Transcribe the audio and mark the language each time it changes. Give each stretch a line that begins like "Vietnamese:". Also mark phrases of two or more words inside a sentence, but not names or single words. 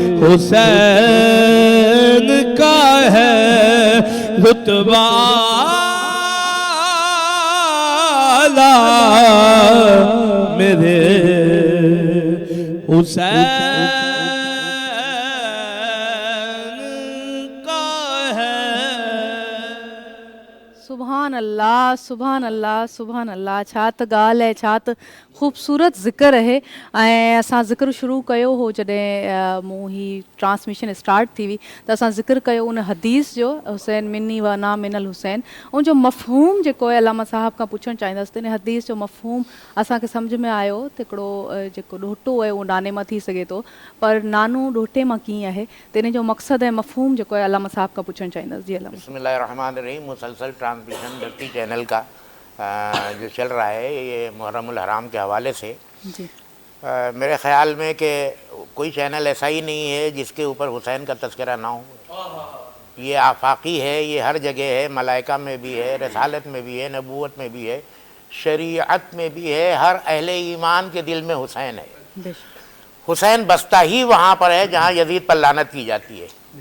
Urdu: حسین کا ہے رتبہ میرے حسین کا ہے
Arabic: سبحان اللہ سبحان اللہ سبحان اللہ
Sindhi: छा त ॻाल्हि आहे छा त ख़ूबसूरत ज़िक्र आहे ऐं असां ज़िक्र शुरू कयो हो जॾहिं मूं ही ट्रांसमिशन स्टार्ट थी हुई त असां ज़िक्र कयो उन हदीस जो
Arabic: حسين مني و أنا من الحسين
Sindhi: उन जो मफ़हूम जेको आहे अलामा साहब खां पुछणु चाहींदसि त इन हदीस जो मफ़हूम असांखे सम्झ में आयो त हिकिड़ो जेको ॾोहिटो आहे उहो नाने मां थी सघे थो पर नानो ॾोहिटे मां कीअं आहे त इन जो मक़सदु ऐं मफ़हूम जेको आहे अलामा साहब खां पुछणु चाहींदसि जी अलामा
Urdu: बिस्मिल्लाहिर्रहमानिर्रहीम مسلسل ٹرانسمیشن دھرتی چینل کا جو چل رہا ہے یہ محرم الحرام کے حوالے سے जी میرے خیال میں کہ کوئی چینل ایسا ہی نہیں ہے جس کے اوپر حسین کا تذکرہ نہ ہو یہ آفاقی ہے یہ ہر جگہ ہے ملائکہ میں بھی ہے رسالت میں بھی ہے نبوت میں بھی ہے شریعت میں بھی ہے ہر اہل ایمان کے دل میں حسین ہے حسین بستا ہی وہاں پر ہے جہاں یزید پر لعنت کی جاتی ہے